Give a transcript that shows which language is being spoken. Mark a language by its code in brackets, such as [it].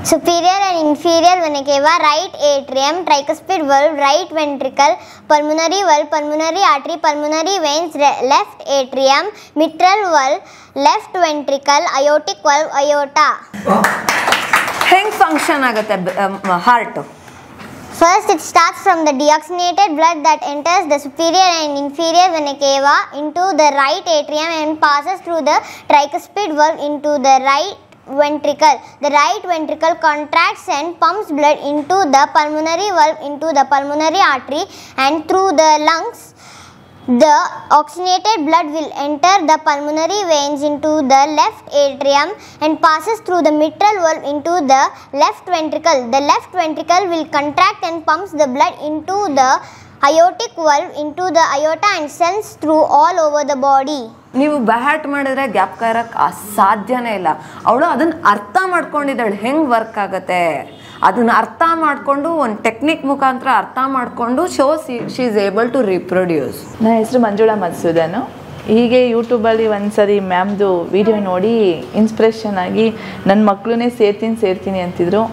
[en] Superior and inferior vena cava, right atrium, tricuspid valve, right ventricle, pulmonary valve, pulmonary artery, pulmonary veins, left atrium, mitral valve, left ventricle, aortic valve, aorta. [kn] ಹೆಂಗ್ function ಆಗುತ್ತೆ heart? [en] First, it starts from the deoxygenated blood that enters the superior and inferior vena cava into the right atrium and passes through the tricuspid valve into the right ventricle. The right ventricle contracts and pumps blood into the pulmonary valve into the pulmonary artery and through the lungs. The oxygenated blood will enter the pulmonary veins into the left atrium and passes through the mitral valve into the left ventricle. The left ventricle will contract and pumps the blood into the aortic valve into the aorta and sends through all over the body. [kn] ನೀವು bat ಮಾಡಿದ್ರೆ ಜ್ಞಾಪಕ ಇರಕ್ಕೆ ಸಾಧ್ಯನೇ ಇಲ್ಲ. ಅವಳು ಅದನ್ನ ಅರ್ಥ ಮಾಡ್ಕೊಂಡಿದ್ದಾಳೆ ಹೆಂಗ್ ವರ್ಕ್ ಆಗತ್ತೆ, ಅದನ್ನ ಅರ್ಥ ಮಾಡಿಕೊಂಡು ಒಂದು ಟೆಕ್ನಿಕ್ ಮುಖಾಂತರ ಅರ್ಥ ಮಾಡಿಕೊಂಡು [en] She is able to reproduce. [kn] ನನ್ನ ಹೆಸರು ಮಂಜುಳಾ ಮಧುಸೂದನ್. ಹೀಗೆ ಯೂಟ್ಯೂಬಲ್ಲಿ ಒಂದ್ಸರಿ ಮ್ಯಾಮ್ದು ವಿಡಿಯೋ ನೋಡಿ ಇನ್ಸ್ಪಿರೇಷನ್ ಆಗಿ ನನ್ನ ಮಕ್ಕಳನ್ನೇ ಸೇರ್ತೀನಿ ಅಂತಿದ್ರು.